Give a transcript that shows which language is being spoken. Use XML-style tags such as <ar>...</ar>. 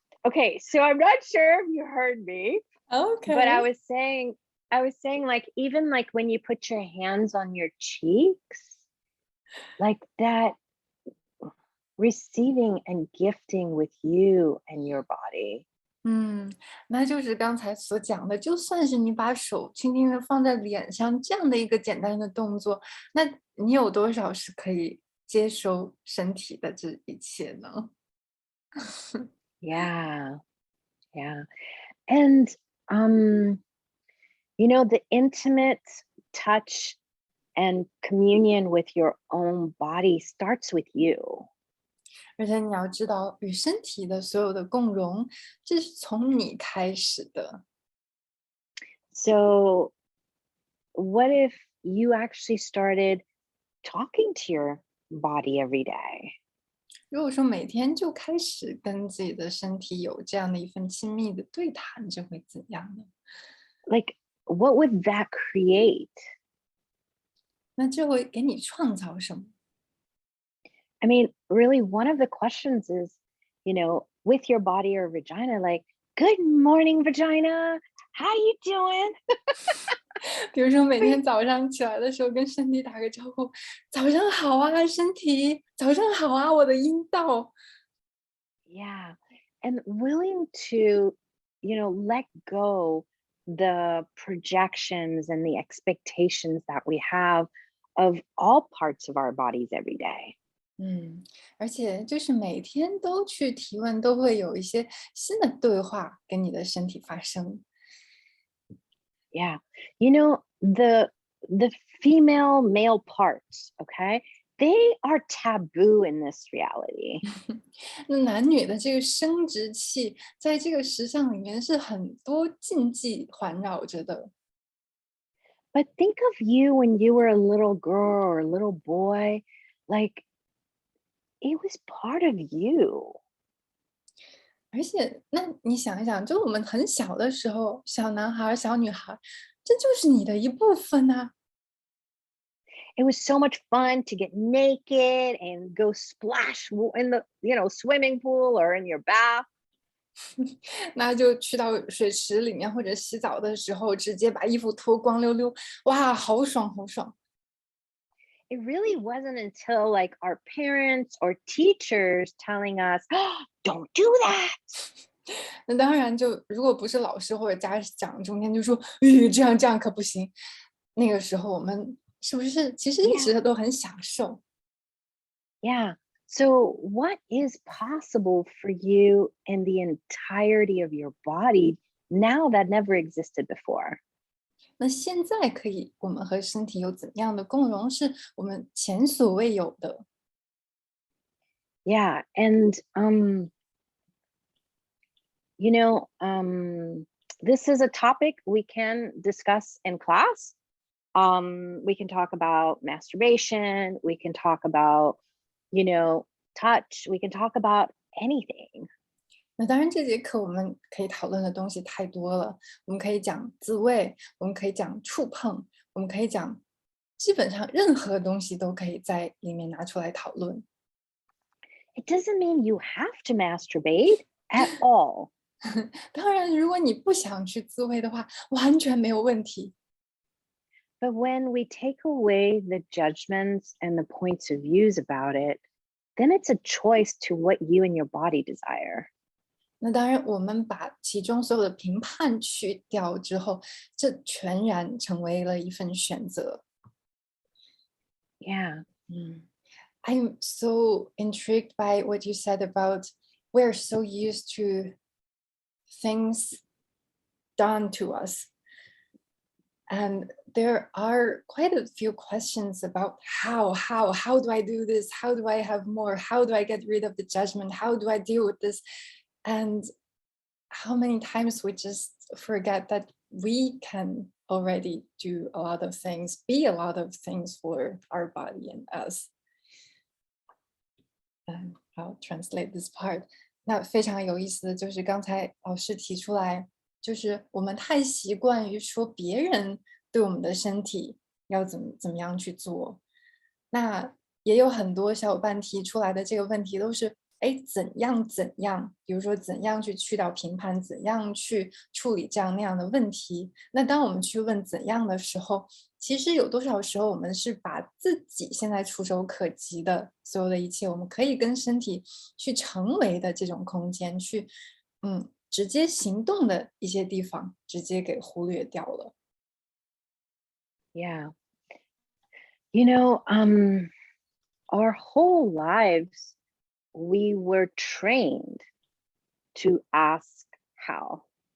<en>Okay, so I'm not sure if you heard me, but Okay. I was saying like even like when you put your hands on your cheeks, like that receiving and gifting with you and your body.</en> <zh>那就是刚才所讲的，就算是你把手轻轻的放在脸上，这样的一个简单的动作，那你有多少是可以接收身体的这一切呢？</zh> <en>Yeah, yeah. And um, you know, the intimate touch and communion with your own body starts with you.</en> <zh>而且你要知道，与身体的所有的共融，这是从你开始的。</zh> <en>So, what if you actually started talking to your body every day?</en> <zh>如果说每天就开始跟自己的身体有这样的一份亲密的对谈，这会怎样呢？</zh> <en>Like, what would that create?</en> <zh>那这会给你创造什么？</zh> <en>I mean, really, one of the questions is, with your body or vagina, like, good morning, vagina. How you doing?</en> <zh>比如说每天早上起来的时候跟身体打个招呼，早上好啊，身体，早上好啊，我的阴道。</zh> <en>Yeah. And willing to, let go the projections and the expectations that we have of all parts of our bodies every day.</en> <zh>而且就是每天都去提问，都会有一些新的对话跟你的身体发生。</zh> <en>Yeah. The female male parts, okay? They are taboo in this reality.</en> <zh>那男女的这个生殖器，在这个时尚里面是很多禁忌环绕着的。</zh> <en>But think of you when you were a little girl or a little boy, like it was part of you.</en> <zh>而且，那你想一想，就我们很小的时候，小男孩儿、小女孩儿，这就是你的一部分呐、</zh> <en>It was so much fun to get naked and go splash in the, swimming pool or in your bath.</en> <zh>那就去到水池里面或者洗澡的时候，直接把衣服脱光溜溜，哇，好爽好爽！</zh> <en>It really wasn't until like our parents or teachers telling us, "Oh, don't do that."</en> <zh>那当然就，如果不是老师或者家长中间就说，咦，这样可不行。那个时候我们是不是其实一</zh> <en>Yeah.</en> <zh>直都很享受？</zh> <en>Yeah. So, what is possible for you in the entirety of your body now that never existed before?</en> <zh>那现在可以，我们和身体有怎样的共融，是我们前所未有的。</zh> <en>Yeah. And, you know, um, this is a topic we can discuss in class. We can talk about masturbation, we can talk about, touch, we can talk about anything.</en> <zh>那当然，这节课我们可以讨论的东西太多了。我们可以讲自慰，我们可以讲触碰，我们可以讲基本上任何东西都可以在里面拿出来讨论。</zh> <en>It doesn't mean you have to masturbate at all.</en> <zh>当然，如果你不想去自慰的话，完全没有问题。</zh> <en>But when we take away the judgments and the points of views about it, then it's a choice to what you and your body desire.</en> <zh>那当然，我们把其中所有的评判去掉之后，这全然成为了一份选择。</zh> <en>Yeah. I'm so intrigued by what you said about we're so used to things done to us. And there are quite a few questions about how do I do this? How do I have more? How do I get rid of the judgment? How do I deal with this? And how many times we just forget that we can already do a lot of things, be a lot of things for our body and us. And I'll translate this part.</en> <zh>那非常有意思的就是刚才老师提出来，就是我们太习惯于说别人对我们的身体要怎么样去做。那也有很多小伙伴提出来的这个问题都是，哎，怎样，比如说怎样去掉评判，怎样去处理这样那样的问题。那当我们去问怎样的时候，其实有多少时候我们是把自己现在触手可及的所有的一切，我们可以跟身体去成为的这种空间，去直接行动的一些地方，直接给忽略掉了。</zh> <en>Yeah. You know, our whole lives, we were trained to ask how.</en>